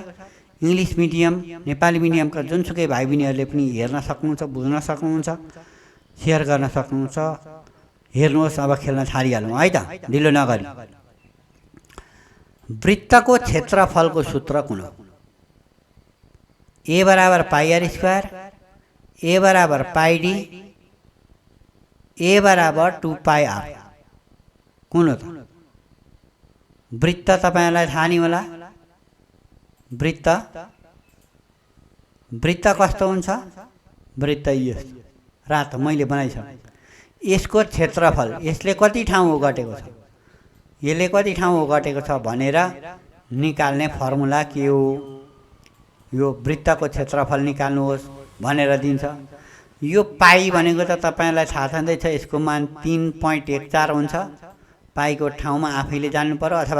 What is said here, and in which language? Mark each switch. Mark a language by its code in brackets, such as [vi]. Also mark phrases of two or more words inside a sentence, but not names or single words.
[en] English medium, [ne] नेपाली मिडियमका जुनसुकै भाइ बहिनीहरूले पनि हेर्न सक्नुहुन्छ, बुझ्न सक्नुहुन्छ, शेयर गर्न सक्नुहुन्छ। हेर्नुहोस्। अब खेल्न थालिहालौँ है त, ढिलो नगरी। वृत्तको क्षेत्रफलको सूत्र कुन हो? A बराबर [en] pi r square, [ne] A बराबर पाई डी, A बराबर 2 पाई आर। कुन हो त? वृत्त तपाईहरुलाई थाहा नि होला। वृत्त वृत्त कस्तो हुन्छ वृत्त यस्तो रातो मैले बनाइसकेँ यसको क्षेत्रफल यसले कति ठाउँ ओगटेको छ यसले कति ठाउँ ओगटेको छ भनेर निकाल्ने फर्मुला के हो यो वृत्तको क्षेत्रफल निकाल्नुहोस् भनेर दिन्छ यो पाई भनेको त तपाईलाई थाहा छँदैछ यसको मान 3.14 हुन्छ पाईको ठाउँमा आफैले जान्नु पर्यो अथवा